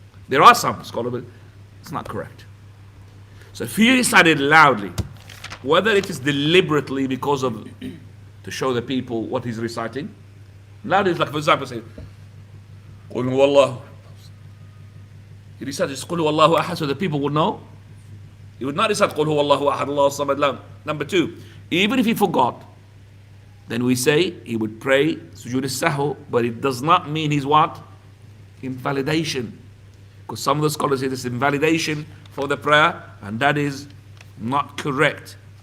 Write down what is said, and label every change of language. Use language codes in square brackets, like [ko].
[en] There are some scholars, but it's not correct. So if he recited loudly, whether it is deliberately because of to show the people what he's reciting, loudly is like, for example, say, قُلْ هُوَ اللَّهُ. He recites قُلْ هُوَ اللَّهُ أَحَدٌ so the people would know. [ar] He would not recite قُلْ هُوَ اللَّهُ أَحَدٌ اللَّهُ الصَّمَدُ. [en] Number 2, even if he forgot, then we say he would pray sujood as-sahw, but it does not mean he's what? Invalidation. Because some of the scholars say this invalidation for the prayer, and that is not correct.